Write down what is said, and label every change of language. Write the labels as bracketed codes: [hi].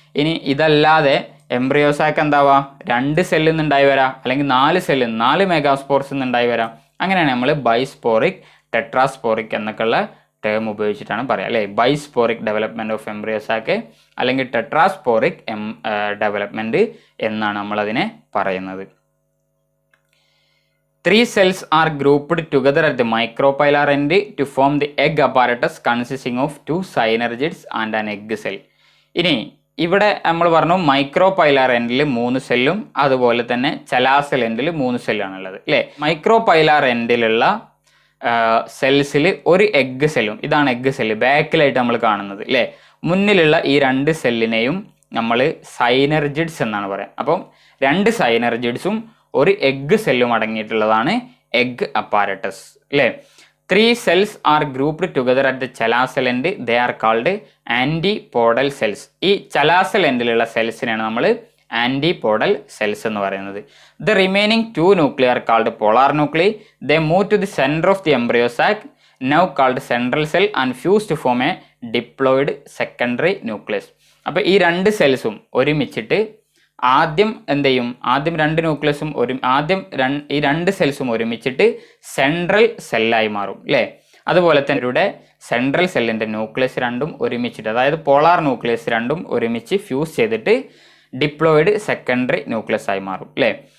[ml] ഇനി ഇതല്ലാതെ എംബ്രിയോസാക്ക് എന്താവാ, 2 സെല്ലിൽ നിന്നുണ്ടായി വരാം, അല്ലെങ്കിൽ 4 സെല്ലിൽ 4 മെഗാസ്പോർസിൽ നിന്നുണ്ടായി വരാം. അങ്ങനെയാണ് നമ്മൾ ബൈസ്പോറിക്, ടെട്രാസ്പോറിക് എന്നൊക്കെയുള്ള ടേം ഉപയോഗിച്ചിട്ടാണ് പറയുക അല്ലേ. ബൈസ്പോറിക് ഡെവലപ്മെൻറ്റ് ഓഫ് എംബ്രിയോസാക്ക് അല്ലെങ്കിൽ ടെട്രാസ്പോറിക് ഡെവലപ്മെൻറ്റ് എന്നാണ് നമ്മളതിനെ പറയുന്നത്. [en] 3 cells are grouped together at the micropylar end to form the egg apparatus consisting of 2 synergids and an egg cell. [ml] ഇനി ഇവിടെ നമ്മൾ പറഞ്ഞു മൈക്രോപൈലാർ എൻഡിൽ 3 സെല്ലും അതുപോലെ തന്നെ ചലാസൽ എൻഡിൽ 3 സെല്ലാണുള്ളത് അല്ലേ. മൈക്രോപൈലാർ എൻഡിലുള്ള സെൽസിൽ ഒരു എഗ്ഗ് സെല്ലും, ഇതാണ് എഗ്ഗ് സെല്ല് ബാക്കിലായിട്ട് നമ്മൾ കാണുന്നത് അല്ലേ. മുന്നിലുള്ള ഈ 2 സെല്ലിനെയും നമ്മൾ സൈനർജിഡ്സ് എന്നാണ് പറയുക. അപ്പം 2 സൈനർജിഡ്സും ഒരു എഗ്ഗ് സെല്ലും അടങ്ങിയിട്ടുള്ളതാണ് എഗ്ഗ് അപ്പാരറ്റസ് അല്ലേ. [en] 3 cells are grouped together at the chalazal end. They are called antipodal cells. [ml] ഈ ചലാസൽ എൻഡിലുള്ള സെൽസിനാണ് നമ്മൾ ആൻറ്റിപോഡൽ സെൽസ് എന്ന് പറയുന്നത്. [en] The remaining 2 nuclei are called polar nuclei. They move to the center of the embryo sac, now called central cell, and fuse to form a diploid secondary nucleus. [ml] അപ്പോൾ ഈ 2 സെൽസും ഒരുമിച്ചിട്ട് ആദ്യം എന്ത് ചെയ്യും, ആദ്യം 2 ന്യൂക്ലിയസും ഈ 2 സെൽസും ഒരുമിച്ചിട്ട് സെൻട്രൽ സെല്ലായി മാറും അല്ലേ. അതുപോലെ തന്നെ ഇവിടെ സെൻട്രൽ സെല്ലിൻ്റെ ന്യൂക്ലിയസ് 2ഉം ഒരുമിച്ചിട്ട്, അതായത് പോളാർ ന്യൂക്ലിയസ് 2ഉം ഒരുമിച്ച് ഫ്യൂസ് ചെയ്തിട്ട് ഡിപ്ലോയിഡ് സെക്കൻഡറി ന്യൂക്ലിയസ് ആയി മാറും അല്ലേ.